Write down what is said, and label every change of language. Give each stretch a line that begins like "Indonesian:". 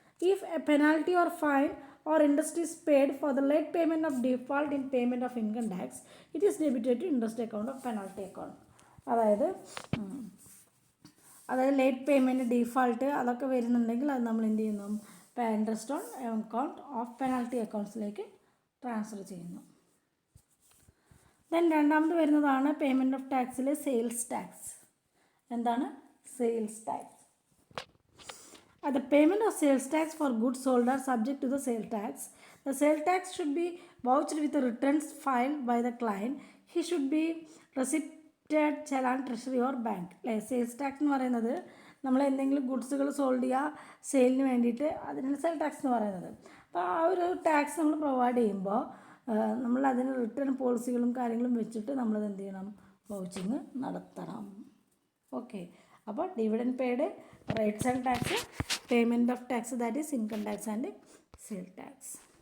English: If a penalty or fine or interest is paid for the late payment of default in payment of income tax, it is debited to interest account of penalty account.
Malayalam: അതായത് late payment default അതൊക്കെ വരുന്നുണ്ടെങ്കിൽ അത് നമ്മൾ എന്ത് ചെയ്യുന്നു, interest on account of penalty അക്കൗണ്ട്സിലേക്ക് transfer ചെയ്യുന്നു. Then രണ്ടാമത് വരുന്നതാണ് പേയ്മെൻറ്റ് ഓഫ് ടാക്സിലെ സെയിൽസ് ടാക്സ്. എന്താണ് sales tax?
English: The payment of sales tax for goods sold are subject to the sales tax. The sales tax should be vouched with the returns filed by the client. He should be receipted challan treasury or bank.
Malayalam: Sales tax എന്ന് പറയുന്നത് നമ്മൾ എന്തെങ്കിലും ഗുഡ്സുകൾ sold ചെയ്യുക സെയിലിന് വേണ്ടിയിട്ട് അതിനാണ് sale tax എന്ന് പറയുന്നത്. അപ്പോൾ ആ ഒരു ടാക്സ് നമ്മൾ പ്രൊവൈഡ് ചെയ്യുമ്പോൾ നമ്മൾ അതിന് റിട്ടേൺ പോളിസികളും കാര്യങ്ങളും വെച്ചിട്ട് നമ്മളത് എന്ത് ചെയ്യണം, വൗച്ചിങ് നടത്തണം.
English: okay,
Malayalam: അപ്പോൾ
English: Dividend paid, rights and tax, payment of tax that is income tax and sale tax.